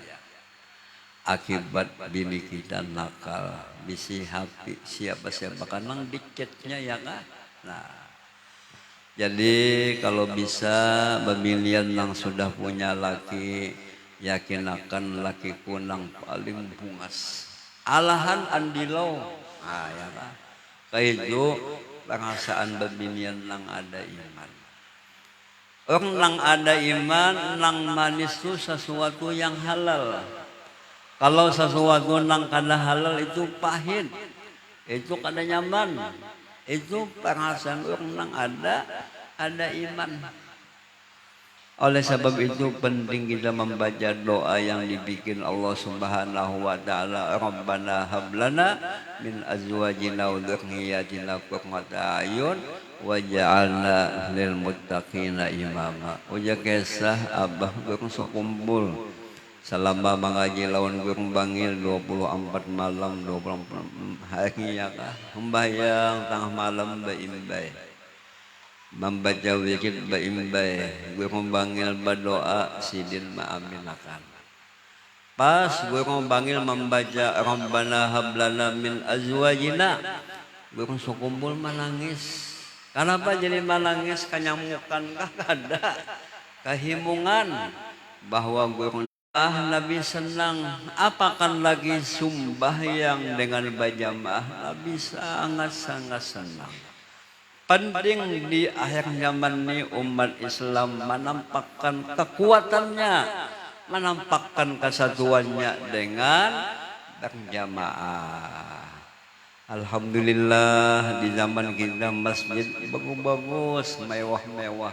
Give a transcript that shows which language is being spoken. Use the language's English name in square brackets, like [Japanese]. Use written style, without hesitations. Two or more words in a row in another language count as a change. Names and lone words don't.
[Banjar] Akibat bini kita nakal, bisi hati siapa kanang dicetnya ya kan. Nah, jadi kalau bisa pemilihan yang sudah punya laki, yakin akan laki kunang paling bungas. Alahan andilau, ya kan. Kayak itu perasaan pemilihan yang ada iman. Orang yang ada iman, yang manis itu sesuatu yang halal. Kalau sesuatu yang kada halal itu pahit, itu kada nyaman. Itu perasaan orang yang ada iman. Oleh sebab itu penting kita membaca doa yang dibikin Allah [Arabic] سبحانه وتعالى, ربنا هب لنا من أزواجنا وذرياتنا قرة أعين واجعلنا للمتقين إماما. [Banjar] Uja kisah abah gurung sekumpul selama mengaji lawan gurung bangil 24 malam 24 hari ya kah membayang tengah malam baimbai membaca zikir baimbai gurung bangil berdoa sidin maaminakan pas gurung bangil membaca [Arabic] ربنا هب لنا من أزواجنا [Banjar] gurung sekumpul menangis. Kenapa jadi menangis? Kanyamukan kah ada kehimungan bahwa gurung Nabi senang apakan lagi sumbahyang dengan berjamaah. Nabi sangat senang. Penting di akhir zaman ini umat Islam menampakkan kekuatannya, menampakkan kesatuannya dengan berjamaah. Alhamdulillah di zaman kita masjid bagus-bagus, mewah-mewah.